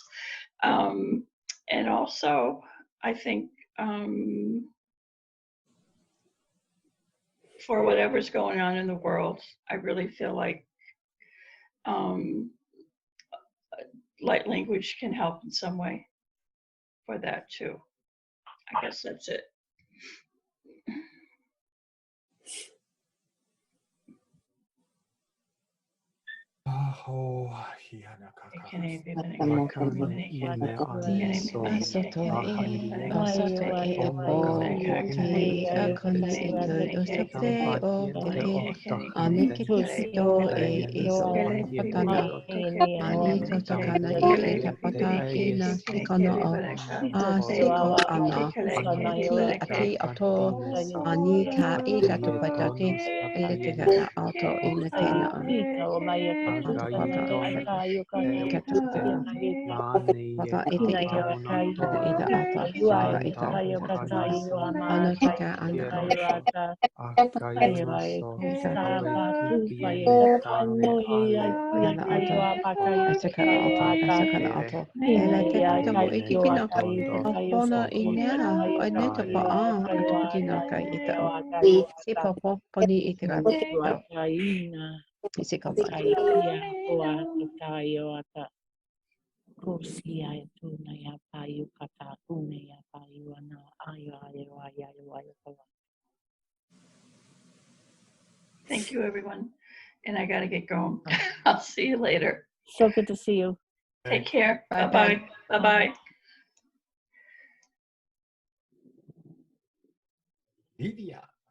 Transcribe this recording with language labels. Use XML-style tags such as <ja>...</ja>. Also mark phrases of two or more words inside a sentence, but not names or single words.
<en>And also, I think for whatever's going on in the world, I really feel like light language can help in some way for that too. I guess that's it. Aho, Asoto e asoto e apo te akone ito usote o te anike kito e iso patana ani toto kana i tapata ina sikana o a siko ana ti ati ato ani ka i tapata te eletika auto ina kena Pata ite ita ana ita ata sika ita ana tika ana yana ata asaka ata ela te pita mo iti kina ona ina ina te pa a atu pitina kai ita o si popo poni iti rata isi kapa Kosia tuna ya payu kata une ya payu ana ayo. Thank you, everyone. And I got to get going. I'll see you later. So good to see you. Take care. Bye-bye. Bye-bye. Bye-bye. Lydia.</en>